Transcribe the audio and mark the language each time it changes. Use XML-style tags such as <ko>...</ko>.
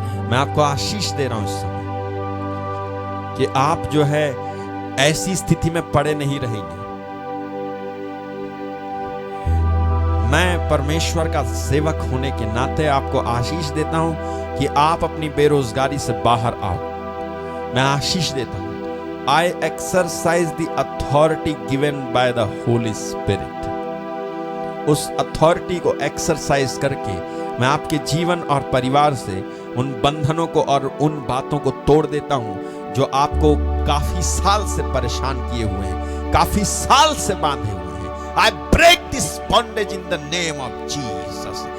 <hi>मैं आपको आशीष दे रहा हूं इस समय कि आप जो है ऐसी स्थिति में पड़े नहीं रहेंगे। मैं परमेश्वर का सेवक होने के नाते आपको आशीष देता हूं कि आप अपनी बेरोजगारी से बाहर आओ। मैं आशीष देता हूं।</hi> <en>I exercise the authority given by the Holy Spirit.</en> <hi>उस अथॉरिटी को एक्सरसाइज करके मैं आपके जीवन और परिवार से उन बंधनों को और उन बातों को तोड़ देता हूं जो आपको काफी साल से परेशान किए हुए हैं, काफी साल से बांधे हुए हैं।</hi> <en>I break this bondage in the name of Jesus.</en>